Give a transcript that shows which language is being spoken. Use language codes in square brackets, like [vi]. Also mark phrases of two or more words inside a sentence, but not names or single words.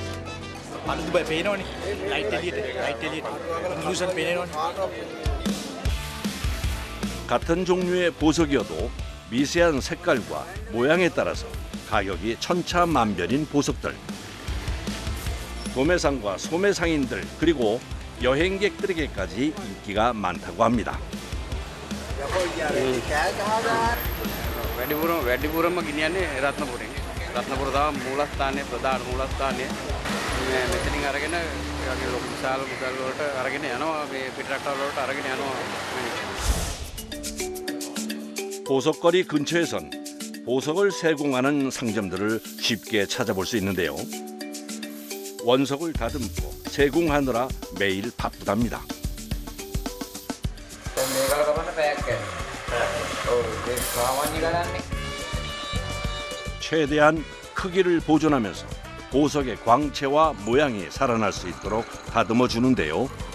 [ko] 같은 종류의 보석이어도 미세한 색깔과 모양에 따라서 가격이 천차만별인 보석들. 도매상과 소매상인들 그리고 여행객들에게까지 인기가 많다고 합니다. [si] වැඩිපුරම ගෙනියන්නේ රත්නපුරෙන්. රත්නපුර තමයි මූලස්ථානයේ ප්‍රධාන මූලස්ථානය. මෙතනින් අරගෙන යගේ ලොකු විශාල මුදල් වලට අරගෙන යනවා මේ පිටරටවල වලට අරගෙන යනවා. [ko] 보석거리 근처에선 보석을 세공하는 상점들을 쉽게 찾아볼 수 있는데요. 원석을 다듬고 세공하느라 매일 바쁘답니다. 최대한 크기를 보존하면서 보석의 광채와 모양이 살아날 수 있도록 다듬어 주는데요.